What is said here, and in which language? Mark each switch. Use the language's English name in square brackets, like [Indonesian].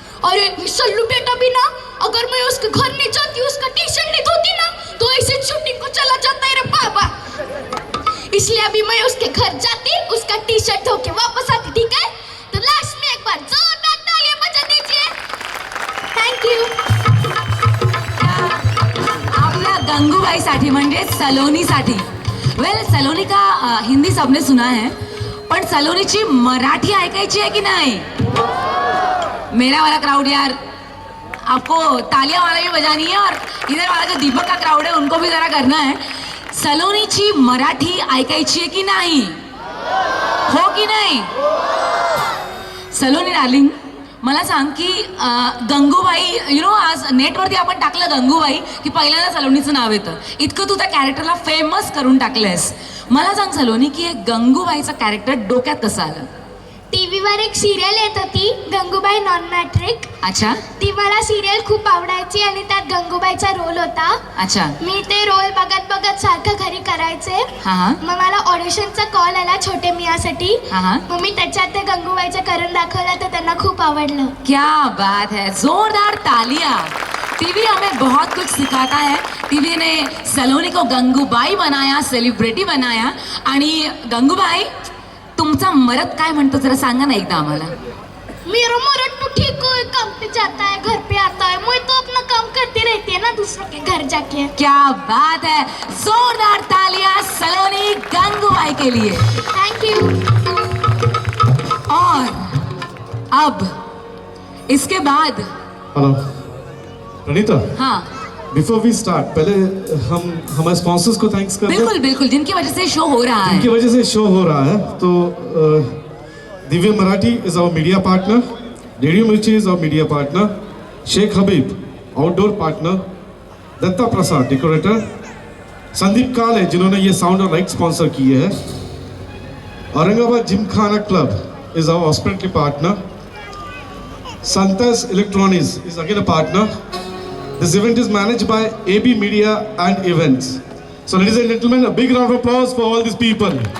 [Hindi] अरे ये सल्लू बेटा भी ना, अगर मैं उसके घर नहीं जाती, उसका टी शर्ट नहीं धोती ना, तो ऐसे शूटिंग को चला जाता है रे बाबा। इसलिए अभी मैं उसके घर जाती, उसका टी शर्ट धो के वापस आती, ठीक है? तो लास्ट में एक बार जोरदार तालियां बजा दीजिए। Thank you. [Marathi] गंगूबाईसाठी म्हणजे सलोनीसाठी. [Hindi] वेल सलोनी का हिंदी सबने सुना है, [Marathi] पण सलोनीची मराठी ऐकायची आहे की नाही? [Hindi] मेरा वाला क्राउड यार, आपको तालियां वाला भी बजानी है और इधर वाला जो दीपक का क्राउड है उनको भी जरा करना है. [Marathi] सलोनीची मराठी ऐकायची आहे की नाही? हो की नाही? सलोनी डार्लिंग, मला सांग की गंगूबाई, आज नेटवरती आपण टाकलं गंगूबाई की पहिल्यांदा सलोनीचं नाव येतं. इतकं तू त्या कॅरेक्टरला फेमस करून टाकलंयस. मला सांग सलोनी की हे गंगूबाईचं कॅरेक्टर डोक्यात कसं आलं? टीव्हीवर एक सिरियल येत होती गंगूबाई नॉन मॅट्रिक. [Hindi] अच्छा [Marathi] ती मला सिरियल खूप आवडायची आणि त्यात गंगूबाईचा रोल होता. [Hindi] अच्छा. [Marathi] मी ते रोल बघत बघत सारखं घरी करायचे. हा हा मग मला ऑडिशनचा कॉल आला छोटे मियासाठी. हा हा. मग मी त्याच्यात ते गंगूबाईचं करून दाखवलं तर त्यांना खूप आवडलं. [Hindi] क्या बात है, जोरदार तालियां. टीवी हमें बहुत कुछ सिखाता है. टीवी ने सलोनी को गंगूबाई बनाया, सेलिब्रिटी बनाया. [Marathi] आणि गंगूबाई, तुमचा मरद काय म्हणतो जरा सांगा ना एकदा आम्हाला. [Hindi] मेरा मरद तो ठीक है, काम पे जाता है, घर पे आता है, मैं तो अपना काम करती रहती है ना दूसरों के घर जाके. क्या बात है, जोरदार तालियां सलोनी गंगूबाई के लिए. Thank you. और अब इसके बाद हेलो प्रणीता, हाँ [English] before we start [Hindi] पहले हम हमारे स्पॉन्सर्स को थैंक्स कर दें. बिल्कुल बिल्कुल, जिनकी वजह से शो हो रहा इनकी है. वजह से शो हो रहा है. तो Divya Marathi [English] is our media partner, [Hindi] radio मिर्ची is our media partner, Sheikh Habib outdoor partner, Dutta Prasad decorator, Sandeep काले जिन्होंने ये साउंड और लाइट स्पॉन्सर किए हैं, Aurangabad Gymkhana club [English] is our hospital partner, [Hindi] संतस electronics [English] Is again a partner. This event is managed by AB Media and Events. So ladies and gentlemen, a big round of applause for all these people.